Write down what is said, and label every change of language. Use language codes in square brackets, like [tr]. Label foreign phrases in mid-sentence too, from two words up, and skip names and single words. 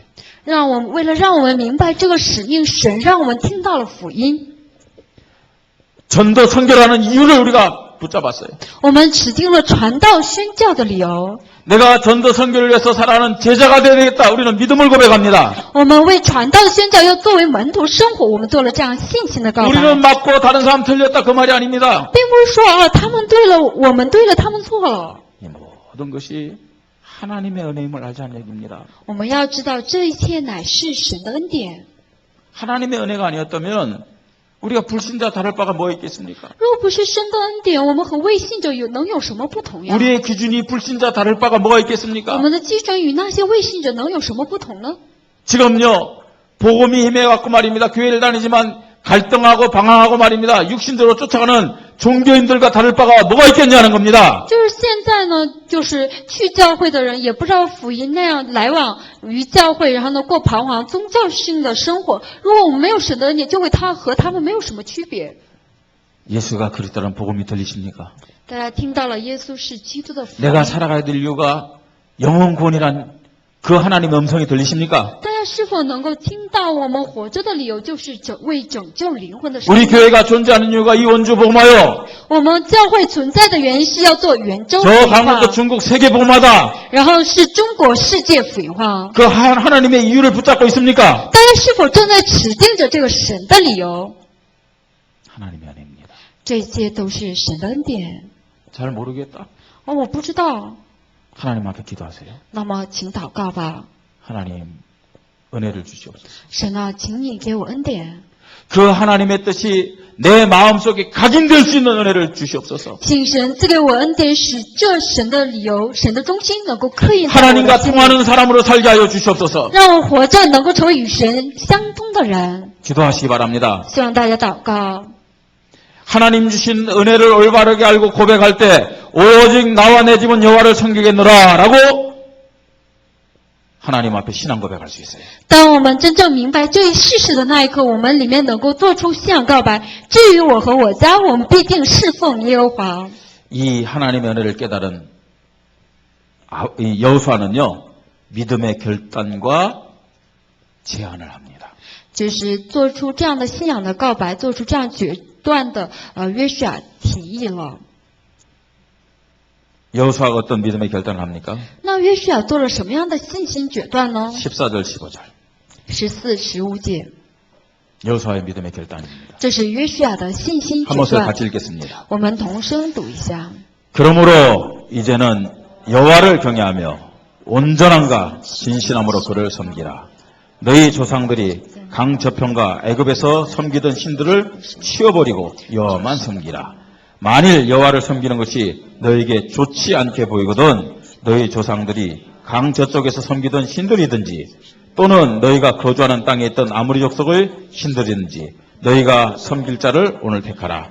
[zh] 为了让我们明白这个使命，神让我们听到了福音。 [ko] 전도 선교라는 이유를 우리가 붙잡았어요. [zh] 我们指定了传道宣教的理由。 [ko] 내가 전도 선교를 위해서 살아가는 제자가 되어야 되겠다. 우리는 믿음을 고백합니다. [zh] 我们为传道宣教要作为门徒生活，我们做了这样信心的告白， [ko] 우리는 맞고 다른 사람 틀렸다 그 말이 아닙니다. [zh] 并不是说他们对了，我们对了，他们错了。 [ko] 이 모든 것이 하나님의 은혜임을 알자는 얘기입니다. [zh] 我们要知道这一切乃是神的恩典。 [ko] 하나님의 은혜가 아니었다면 우리가 불신자 다를 바가 뭐 있겠습니까? [zh] 若不是神的恩典，我们和未信者能有什么不同呀？ [ko] 우리의 기준이 불신자 다를 바가 뭐가 [zh] 我 [ko] 있겠습니까? [zh] 们的基准与那些未信者能有什么不同呢？ [ko] 지금요 복음이 힘해갖고 말입니다. 교회를 다니지만 갈등하고 방황하고 말입니다. 육신대로 쫓아가는 종교인들과 다를 바가 뭐가 있겠냐는 겁니다. [zh] 就是现在呢，就是去教会的人也不知道福音那样来往于教会，然后呢过彷徨宗教性的生活。如果我们没有神的恩典，就会和他们没有什么区别。 [ko] 예수가 그리스도라는 복음이 들리십니까? [zh] 大家听到了耶稣是基督的福音， [ko] 내가 살아가야 될 이유가 영원 구원이란 그 하나님의 음성이 들리십니까? [zh] 大家是否能够听到我们活着的理由，就是为拯救灵魂的神？ [ko] 우리 교회가 존재하는 이유가 이 원주 복음화요. [zh] 我们教会存在的原因是要做圆周福 [ko] 저 [zh] 音化 [ko] 강원도 ， 중국 세계 복음화다. [zh] 然后是中国世界福音化。 [ko] 그 하나님의 이유를 붙잡고 있습니까? [zh] 大家是否正在指定着这个神的理由？ [ko] 하나님의 은혜입니다. [zh] 这些都是神的恩典。 [ko] 잘 모르겠다. [zh] 我不知道。 [ko] 하나님 앞에 기도하세요. [zh] 那么，请祷告吧。 [ko] 하나님 은혜를 주시옵소서. [zh] 神啊，请你给我恩典， [ko] 그 하나님의 뜻이 내 마음속에 각인될 수 있는 은혜를 주시옵소서. [zh] 请神赐给我恩典，使这神的理由、神的中心能够刻印在我的 [ko] 하나님과 [zh] 心里， [ko] 통하는 사람으로 살게 하여 주시옵소서. [zh] 让我活着能够成为与神相通的人。 [ko] 기도하시기 바랍니다. [zh] 希望大家祷告。 [ko] 하나님 주신 은혜를 올바르게 알고 고백할 때 오직 나와 내 집은 여호와를 섬기겠노라 라고 하나님 앞에 신앙 고백할 수 있어요. [zh] 当我们真正明白这一事实的那一刻，我们里面能够做出信仰告白。至于我和我家，我们必定侍奉耶和华。 [ko] 이 하나님의 은혜를 깨달은 이 여호수아는요, 믿음의 결단과 제안을 합니다. [zh] 就是做出这样的信仰的告白，做出这样决断的约书亚提议了。 [ko] 여호수아가 어떤 믿음의 결단을 합니까? [zh] 那约书亚做了什么样的信心决断呢？ [ko] 14절 15절 [zh] 14、15节， [ko] 여호수아의 믿음의 결단입니다. [zh] 这是约书亚的信心 [ko] 한 [zh] 决 [ko] 목소리 [zh] 断。 [ko] 같이 읽겠습니다. [zh] 我们同声读一下。 [ko] 그러므로 이제는 여호와를 경외하며 온전함과 진실함으로 그를 섬기라. 너희 조상들이 강 저편과 애굽에서 섬기던 신들을 치워버리고 여호와만 섬기라. 만일 여호와를 섬기는 것이 너에게 좋지 않게 보이거든 너희 조상들이 강 저쪽에서 섬기던 신들이든지 또는 너희가 거주하는 땅에 있던 아무리 족속의 신들이든지 너희가 섬길 자를 오늘 택하라.